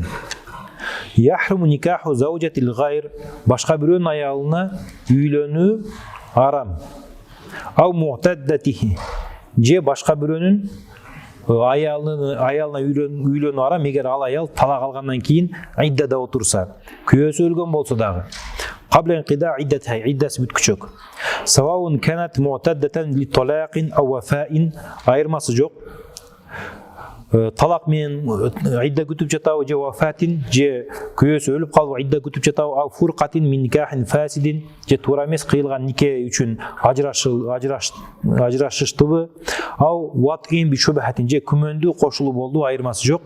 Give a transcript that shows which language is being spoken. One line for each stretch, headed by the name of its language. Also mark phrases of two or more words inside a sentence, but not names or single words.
Arabic: يحرم نكاح زوجة الغير,
Kyrgyz: башка бирөөнүн аялына үйлөнүү арам.
Arabic: أو معتدته,
Kyrgyz: же башка бирөөнүн аялына үйлөнүү арам эгер ал аял талак алгандан кийин иддада отурса, күйөөсү өлгөн болсо дагы.
Arabic: قبل انقضاء عدتها,
Kyrgyz: иддасы бүткүчөк.
Arabic: سواء كانت معتدة لطلاق أو وفاة,
Kyrgyz: айырмасы жок. Талак менен идда күтүп жатабы, же вафатин, же күйөөсү өлүп калып идда күтүп жатабы,
Arabic: أو فرقة من نكاح فاسد,
Kyrgyz: же туура эмес кыйылган нике үчүн ажырашыштыбы,
Arabic: أو وطء بشبهة,
Kyrgyz: же күмөндүү кошулуу болду, айырмасы жок.